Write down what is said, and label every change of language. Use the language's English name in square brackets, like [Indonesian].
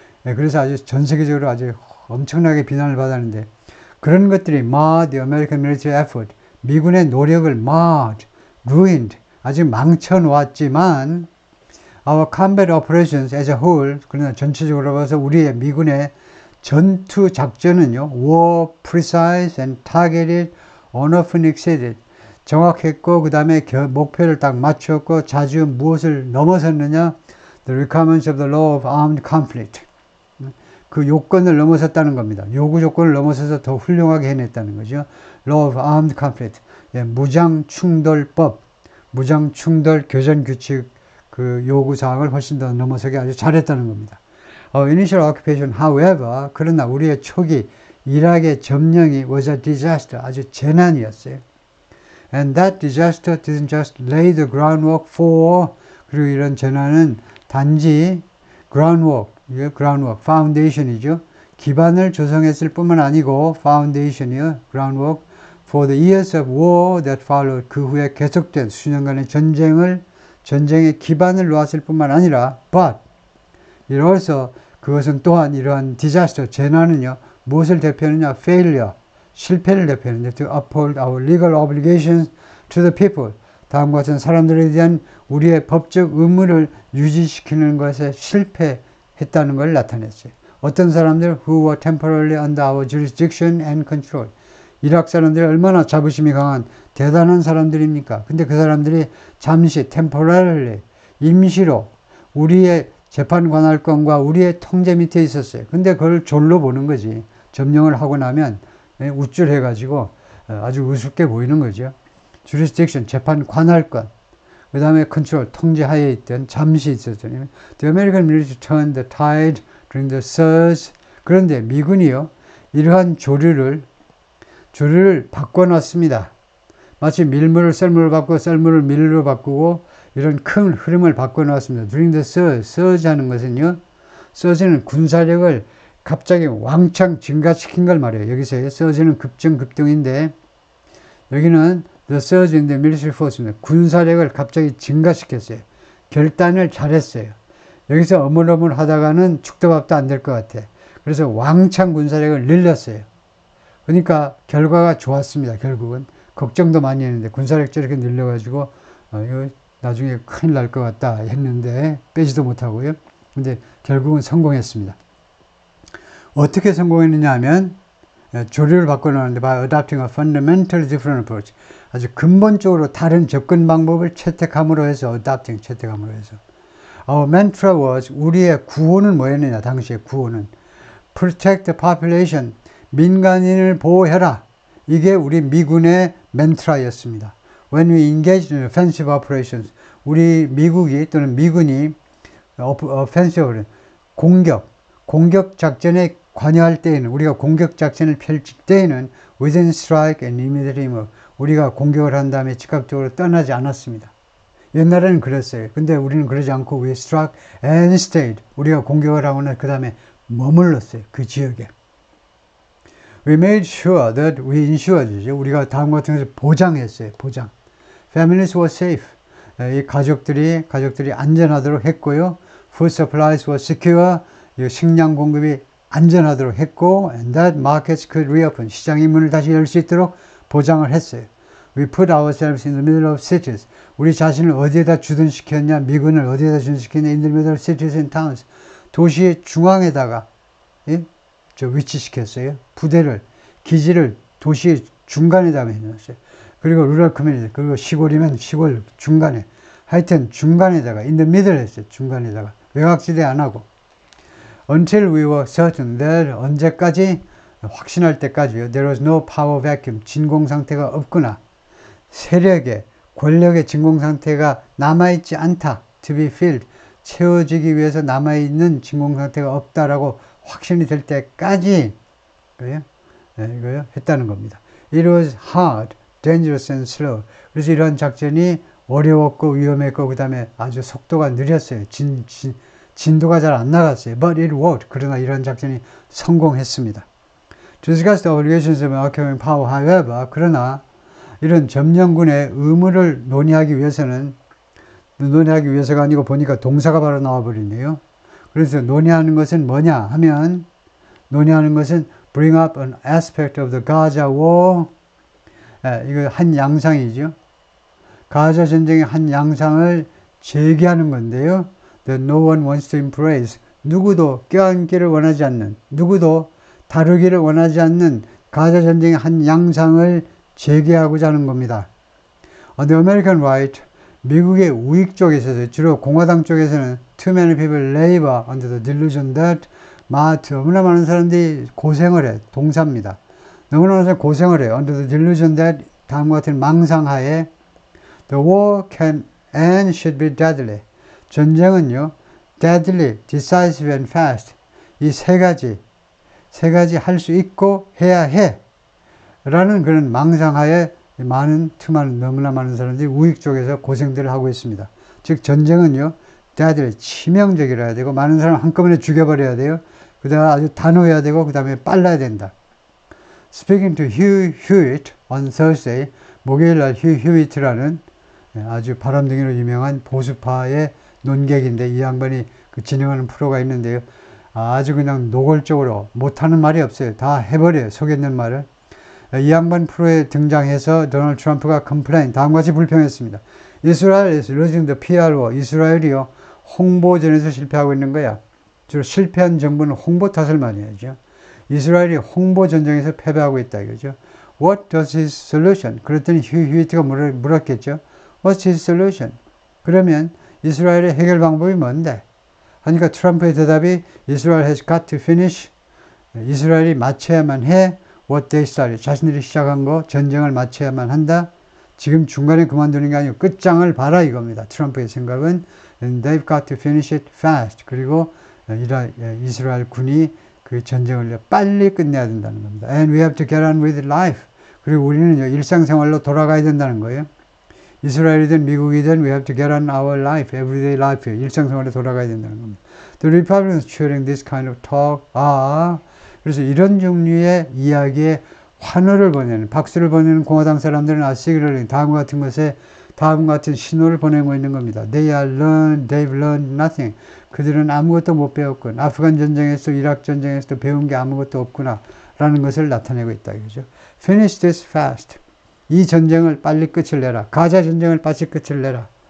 [Korean] 그래서 아주 전 세계적으로 아주 엄청나게 비난을 받았는데 그런 것들이 [English] marred the American military effort. [Korean] 미군의 노력을 [English] marred, ruined, [Korean] 아주 망쳐놓았지만 [English] our combat operations as a whole, [Korean] 그러나 전체적으로 봐서 우리의 미군의 전투 작전은요 [English] were precise and targeted, often exceeded. [Korean] 정확했고 그 다음에 목표를 딱 맞췄고 자주 무엇을 넘어섰느냐? [English] The requirements of the law of armed conflict. [Korean] 그 요건을 넘어섰다는 겁니다. 요구 조건을 넘어서서 더 훌륭하게 해냈다는 거죠. [English] Law of armed conflict. [Korean] 무장충돌법, 무장충돌 교전규칙 그 요구사항을 훨씬 더 넘어서게 아주 잘했다는 겁니다. [English] Initial occupation, however, [Korean] 그러나 우리의 초기 이락의 점령이 [English] was a disaster, [Korean] 아주 재난이었어요. [English] And that disaster didn't just lay the groundwork for, [Korean] 그리고 이런 재난은 단지 [English] groundwork, foundation이죠. [Korean] 기반을 조성했을 뿐만 아니고 [English] foundation이요, groundwork for the years of war that followed. [Korean] 그 후에 계속된 수년간의 전쟁의 기반을 놓았을 뿐만 아니라 [English] but it also [Korean] 그것은 또한 이러한 disaster, 재난은요 무엇을 대표하느냐? [English] failure, [Korean] 실패를 대표하는데 [English] to uphold our legal obligations to the people. [Korean] 다음과 같은 사람들에 대한 우리의 법적 의무를 유지시키는 것에 실패했다는 걸 나타냈어요. 어떤 사람들 [English] who were temporarily under our jurisdiction and control. [Korean] 이락 사람들이 얼마나 자부심이 강한 대단한 사람들입니까? 근데 그 사람들이 잠시 temporarily 임시로 우리의 재판 관할권과 우리의 통제 밑에 있었어요. 근데 그걸 졸로 보는 거지. 점령을 하고 나면 우쭐해가지고 아주 우습게 보이는 거죠. jurisdiction, 재판 관할권. 그 다음에 control, 통제하에 있던 잠시 있었죠. [English] The American military turned the tide during the surge. [Korean] 그런데 미군이요, 이러한 조류를 바꿔놨습니다. 마치 밀물을 썰물로 바꾸고 썰물을 밀로 바꾸고 이런 큰 흐름을 바꿔놨습니다. [English] During the surge [Korean] 하는 것은요, surge는 군사력을 갑자기 왕창 증가시킨 걸 말해요. 여기서 surge는 급등인데 여기는 [English] the surge in the military force [Korean] 입니다. 군사력을 갑자기 증가시켰어요. 결단을 잘했어요. 여기서 어물어물 하다가는 죽도밥도 안 될 것 같아. 그래서 왕창 군사력을 늘렸어요. 그러니까 결과가 좋았습니다. 결국은 걱정도 많이 했는데 군사력 저렇게 늘려가지고 이거 나중에 큰일 날 것 같다 했는데 빼지도 못하고요. 근데 결국은 성공했습니다. 어떻게 성공했느냐 하면 조류를 바꿔놓았는데 [English] by adopting a fundamentally different approach. [Korean] 아주 근본적으로 다른 접근 방법을 채택함으로 해서 채택함으로 해서 [English] Our mantra was, [Korean] 우리의 구호는 뭐였느냐, 당시의 구호는 [English] protect the population, [Korean] 민간인을 보호해라. 이게 우리 미군의 멘트라였습니다. [English] When we engaged in offensive operations, [Korean] 우리 미국이 또는 미군이 offensive, 공격 작전에 관여할 때에는, 우리가 공격 작전을 펼칠 때에는 [English] within strike and immediate remove, [Korean] 우리가 공격을 한 다음에 즉각적으로 떠나지 않았습니다. 옛날에는 그랬어요. 근데 우리는 그러지 않고 [English] we struck and stayed. [Korean] 우리가 공격을 하고는 그 다음에 머물렀어요. 그 지역에. [English] We made sure that we ensured. [Korean] 우리가 다음과 같은 것을 보장했어요. 보장. [English] Families were safe. [Korean] 이 가족들이 안전하도록 했고요. [English] Food supplies were secure. 이 식량 공급이 안전하도록 했고, and that markets could reopen. [Korean] 시장의 문을 다시 열 수 있도록 보장을 했어요. [English] We put ourselves in the middle of cities. [Korean] 우리 자신을 어디에다 주둔시켰냐? 미군을 어디에다 주둔시켰냐? [English] In the middle of cities and towns. [Korean] 도시의 중앙에다가 위치시켰어요. 부대를, 기지를 도시의 중간에다가 해놨어요. 그리고 [English] rural community, [Korean] 그리고 시골이면 시골 중간에, 하여튼 중간에다가 [English] in the middle [Korean] 했어요. 중간에다가. 외곽지대 안 하고. [English] Until we were certain that [Korean] 언제까지? 확신할 때까지요. [English] There was no power vacuum. [Korean] 진공 상태가 없구나. 세력의, 권력의 진공 상태가 남아있지 않다. [English] To be filled. [Korean] 채워지기 위해서 남아있는 진공 상태가 없다라고 확신이 될 때까지 이거요? 네, 이거요? 했다는 겁니다. [English] It was hard, dangerous and slow. [Korean] 그래서 이런 작전이 어려웠고 위험했고 그 다음에 아주 속도가 느렸어요. 진도가 잘 안 나갔어요. [English] But it worked. [Korean] 그러나 이런 작전이 성공했습니다. [English] To discuss the obligations of occupying power, however, [Korean] 그러나 이런 점령군의 의무를 논의하기 위해서가 아니고 보니까 동사가 바로 나와버리네요. 그래서 논의하는 것은 뭐냐 하면 논의하는 것은 [English] bring up an aspect of the Gaza war. [Korean] 이거 한 양상이죠. 가자 전쟁의 한 양상을 제기하는 건데요. [English] That no one wants to embrace. [Korean] 누구도 껴안기를 원하지 않는, 누구도 다루기를 원하지 않는 가자 전쟁의 한 양상을 제기하고자 하는 겁니다. [English] On the American right, [Korean] 미국의 우익 쪽에서 주로 공화당 쪽에서는 [English] too many people labor under the delusion that [Korean] 너무나 많은 사람들이 고생을 해. 동사입니다. 너무나 많은 사람들이 고생을 해요. [English] under the delusion that [Korean] 다음과 같은 망상하에 [English] the war can and should be deadly. [Korean] 전쟁은요, [English] deadly, decisive and fast. [Korean] 이 세 가지 할 수 있고 해야 해. 라는 그런 망상하에 너무나 많은 사람들이 우익 쪽에서 고생들을 하고 있습니다. 즉, 전쟁은요, deadly, 치명적이라 해야 되고, 많은 사람 한꺼번에 죽여버려야 돼요. 그 다음에 아주 단호해야 되고, 그 다음에 빨라야 된다. [English] Speaking to Hugh Hewitt on Thursday, [Korean] 목요일 날 Hugh Hewitt라는 아주 바람둥이로 유명한 보수파의 논객인데 이 양반이 진행하는 프로가 있는데요. 아주 그냥 노골적으로 못하는 말이 없어요. 다 해버려요. 속에 있는 말을. 이 양반 프로에 등장해서 도널드 트럼프가 다음과 같이 불평했습니다. [English] Israel is losing the PR war. [Korean] 이스라엘이요, 홍보전에서 실패하고 있는 거야. 주로 실패한 정부는 홍보 탓을 많이 하죠. 이스라엘이 홍보 전쟁에서 패배하고 있다 이거죠. [English] What does his solution? [Korean] 그랬더니 휴이트가 물었겠죠. [English] What's his solution? [Korean] 그러면 이스라엘의 해결 방법이 뭔데? 하니까 트럼프의 대답이 [English] Israel has got to finish. [Korean] 이스라엘이 마쳐야만 해. [English] What they started. [Korean] 자신들이 시작한 거 전쟁을 마쳐야만 한다. 지금 중간에 그만두는 게 아니고 끝장을 봐라 이겁니다. 트럼프의 생각은 [English] And they've got to finish it fast. [Korean] 그리고 이스라엘 군이 그 전쟁을 빨리 끝내야 된다는 겁니다. [English] And we have to get on with life. [Korean] 그리고 우리는 일상생활로 돌아가야 된다는 거예요. 이스라엘이든 미국이든 [English] we have to get on our life, everyday life. [Korean] 일상생활에 돌아가야 된다는 겁니다. [English] The Republicans cheering this kind of talk. [Korean] 그래서 이런 종류의 이야기에 환호를 보내는, 박수를 보내는 공화당 사람들은 시그널링, 다음과 같은 것에 다음과 같은 신호를 보내고 있는 겁니다. [English] They've learned nothing. [Korean] 그들은 아무것도 못 배웠군. 아프간 전쟁에서, 이라크 전쟁에서도 배운 게 아무것도 없구나. 라는 것을 나타내고 있다. 이거죠. [English] Finish this fast. [Korean] 이 전쟁을 빨리 끝을 내라. 가자 전쟁을 빨리 끝을 내라.